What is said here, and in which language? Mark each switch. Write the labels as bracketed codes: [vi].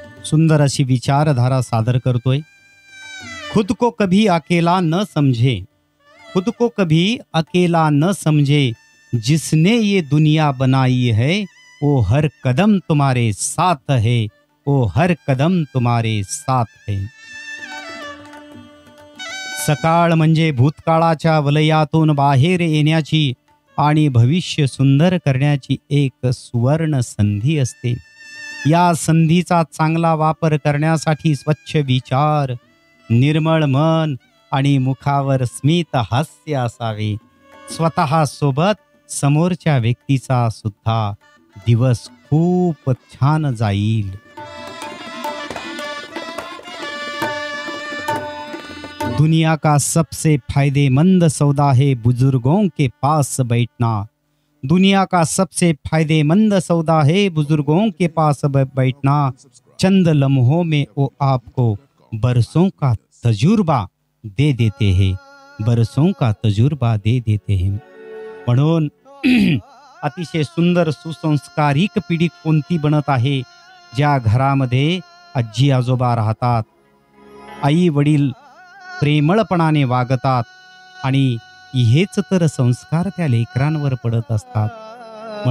[mr] सुंदर अशी विचारधारा सादर करतोय। [hi] खुद को कभी अकेला न समझे, खुद को कभी अकेला न समझे, जिसने ये दुनिया बनाई है वो हर कदम तुम्हारे साथ है, वो हर कदम तुम्हारे साथ है। [mr] सकाळ म्हणजे भूतकाळाच्या वलयातून बाहेर येण्याची आणि भविष्य सुंदर करण्याची एक सुवर्ण संधी असते। या संधीचा चांगला वापर करण्यासाठी स्वच्छ विचार, निर्मळ मन आणि मुखावर स्मित हास्य असावे। स्वतः सोबत समोरच्या व्यक्तीचा सुद्धा दिवस खूप छान जाईल। [hi] दुनिया का सबसे फायदेमंद सौदा है बुजुर्गों के पास बैठना। दुनिया का सबसे फायदेमंद सौदा है बुजुर्गों के पास बैठना। चंद लम्हों में वो आपको बरसों का तजुर्बा दे देते हैं, बरसों का तजुर्बा दे देते हैं। [mr] म्हणून अतिशय सुंदर सुसंस्कारिक पिढी कोणती बनत आहे? ज्या घरामध्ये आजी आजोबा राहतात, आई वडील प्रेमळपणाने वागतात आणि हेच तर संस्कार त्या लेकरांवर पडत असतात।